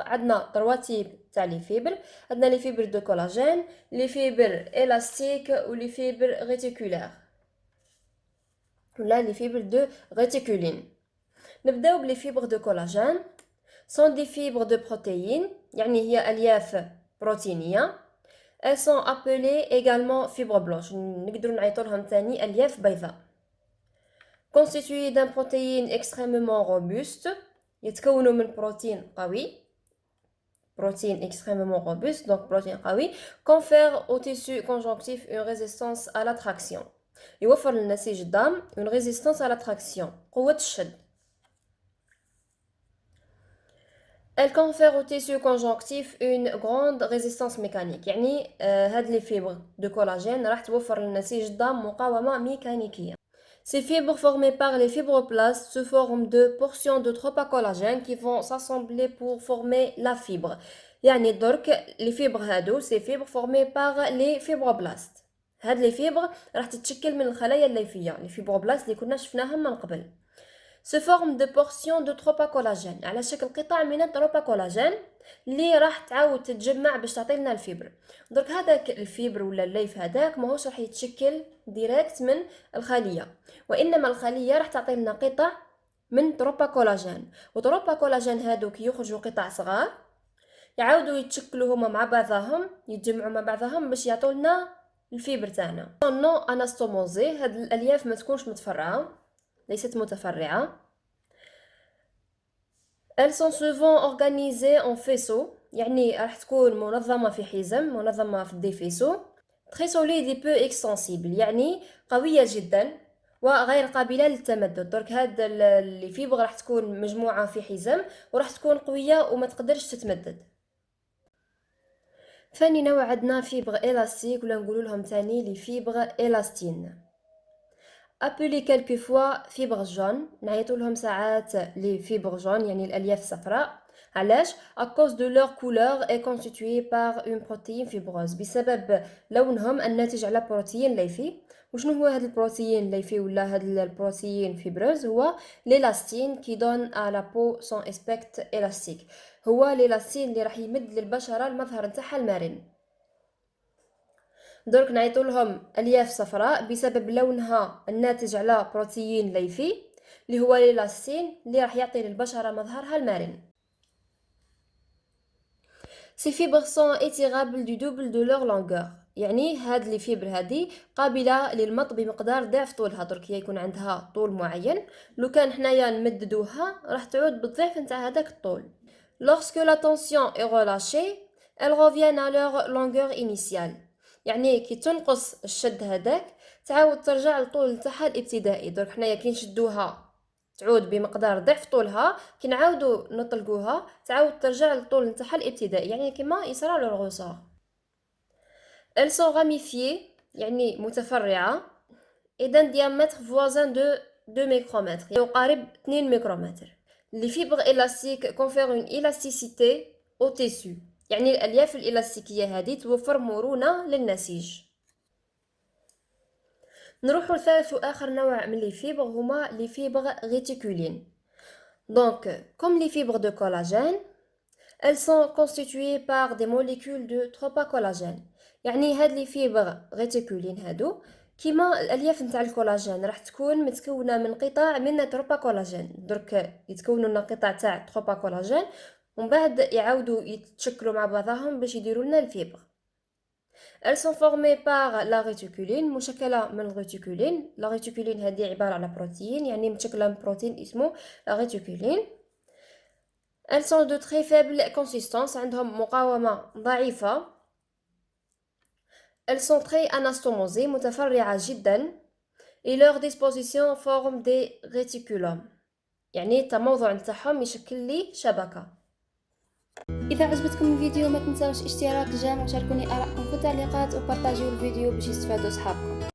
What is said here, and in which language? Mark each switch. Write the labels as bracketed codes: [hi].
[ar] عندنا 3 تيب تاع لي فيبر. عندنا لي فيبر دو كولاجين، لي فيبر الاستيك ولي فيبر ريتيكولار ولا لي فيبر دو ريتيكولين. نبداو بلي فيبر دو كولاجين. سون دي فيبر دو بروتيين، يعني هي الياف بروتينيه. [fr] elles sont appelées également fibres blanches. [ar] نقدروا نعيطوا لهم ثاني الياف بيضاء. [fr] constitué d'un protéine extrêmement robuste. [ar] يتكونوا من بروتين قوي. [fr] protéine extrêmement robuste, donc protéine قوي. confère au tissu conjonctif une résistance à l'attraction. [ar] يوفر للنسيج الدم [fr] une résistance à l'attraction. [ar] قوة الشد. [fr] Elle confère au tissu conjonctif une grande résistance mécanique. [ar] يعني هاد [fr] les fibres de collagène [ar] راح توفر للنسيج الدم مقاومة ميكانيكية. [fr] Ces fibres formées par les fibroblastes se forment de portions de tropacolagen qui vont s'assembler pour former la fibre. [ar] يعني درك [fr] les fibres هادو ces fibres formées par les fibroblastes. [ar] هاد les fibres راح تتشكل من الخلايا الليفية. les fibroblastes اللي كنا شفناهم من قبل. [fr] se forme de portions de tropacolagen [ar] على شكل قطع من التروباكولاجين اللي راح تعاود تتجمع باش تعطي لنا الفيبر. درك هذاك الفيبر ولا الليف هذاك ماهوش راح يتشكل ديريكت من الخليه، وانما الخليه راح تعطي لنا قطع من تروباكولاجين. وتروباكولاجين هادوك يخرجوا قطع صغار يعاودوا يتشكلوا هما مع بعضهم، يتجمعوا مع بعضهم باش يعطوا لنا الفيبر تاعنا. نو اناستوموزي. هاد الالياف ما تكونش متفرعه، ليست متفرعة. [fr] Elles sont souvent organisées en faisceaux. [ar] يعني راح تكون منظمة في حزم، منظمة في دي فيسو. [fr] très solide et peu extensible، [ar] يعني قوية جدا وغير قابلة للتمدد. درك هاد اللي فيبر راح تكون مجموعة في حزم وراح تكون قوية وما تقدرش تتمدد. ثاني نوع عندنا فيبر élastique ولا نقولوا لهم ثاني لي فيبر élastin. [fr] appelés quelquefois fibres jaunes. [ar] نعيطوا لهم ساعات [fr] les fibres jaunes [ar] يعني الألياف الصفراء. [fr] علاش؟ à cause de leur couleur est constituée par une protéine fibreuse. [ar] بسبب لونهم الناتج على بروتين ليفي. وشنو هو هذا البروتين الليفي ولا هذا البروتين فيبروز؟ هو [fr] l'élastin qui donne à la peau son aspect élastique. [ar] هو l'élastin اللي راح يمد للبشرة المظهر نتاعها المرن. درك نعيطوا لهم الياف صفراء بسبب لونها الناتج على بروتين ليفي اللي هو ليلاستين اللي راح يعطي للبشره مظهرها المرن. [fr] Ces fibres sont étirables du double de leur longueur. [ar] يعني هاد لي فيبر هادي قابله للمط بمقدار ضعف طولها. درك هي يكون عندها طول معين، لو كان حنايا نمددوها راح تعود بالضعف نتاع هذاك الطول. [fr] Lorsque la tension est relâchée, elles reviennent à leur longueur initiale. [ar] يعني كي تنقص الشد هذاك تعاود ترجع للطول نتاعها الابتدائي. درك حنايا كي نشدوها تعود بمقدار ضعف طولها، كي نعاودو نطلقوها تعاود ترجع للطول نتاعها الابتدائي، يعني كما يصرى للغوصة. [fr] elles sont ramifiées [ar] يعني متفرعة [fr] et d'un diamètre voisin de 2 micromètres [ar] يقارب 2 ميكرومتر. [fr] les fibres élastiques confèrent une élasticité au tissu. [ar] يعني الألياف الإلاستيكية هذه توفر مرونة للنسيج. نروحو لثالث وآخر نوع من لي فيبر هما لي فيبر ريتيكولين. [fr] دونك comme les fibres de collagène, elles sont constituées par des molécules de tropacolagen. [ar] يعني هاد لي فيبر ريتيكولين هادو كيما الالياف نتاع الكولاجين راح تكون متكونه من قطع من تروباكولاجين. درك يتكونوا لنا قطع تاع تروباكولاجين ومن بعد يعاودوا يتشكلوا مع بعضهم باش يديروا لنا الفيبر. [fr] elles sont formées par la réticuline، [ar] مشكله من الريتيكولين. لا ريتيكولين هذه عباره على بروتين، يعني متشكله من بروتين اسمه لا ريتيكولين. [fr] elles sont de très faible consistance، [ar] عندهم مقاومه ضعيفه. [fr] elles sont très anastomosées، [ar] متفرعه جدا. [fr] et leur disposition forme des réticulums، [ar] يعني التموضع نتاعهم يشكل لي شبكه. اذا عجبتكم الفيديو ما تنساوش اشتراك الجام وشاركوني ارائكم في التعليقات وبارطاجيو الفيديو باش يستفادوا صحابكم.